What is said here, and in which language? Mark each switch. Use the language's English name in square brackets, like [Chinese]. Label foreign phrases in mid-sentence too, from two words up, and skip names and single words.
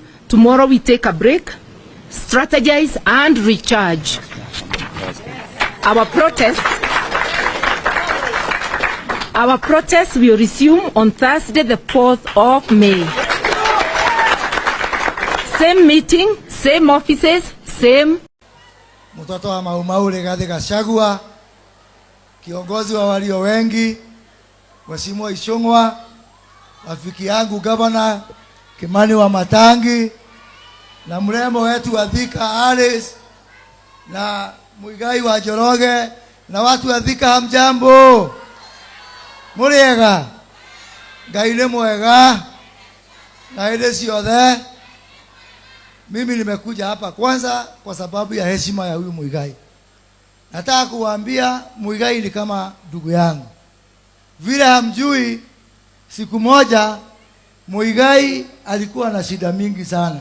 [English] Tomorrow we take a break, strategize and recharge. Our protests will resume on Thursday, the 4th of May. Same meeting, same offices, same. [Swahili] Mtoto wa Maumau Rigathi Gachagua, kiongozi wa walio wengi, Mheshimiwa Ishung'wa, rafiki yangu Gavana Kimani wa Matangi, na mrembo wetu wa Thika Alice, na Muigai wa Njoroge, na watu wa Thika, hamjambo? [Kikuyu] Muriega? Ngai nĩ mwega na ile ciothe. [Swahili] Mimi nimekuja hapa kwanza kwa sababu ya heshima ya huyu Muigai. Nataka kuwaambia Muigai ni kama ndugu yangu. Vile hamjui, siku moja Muigai alikuwa na shida mingi sana.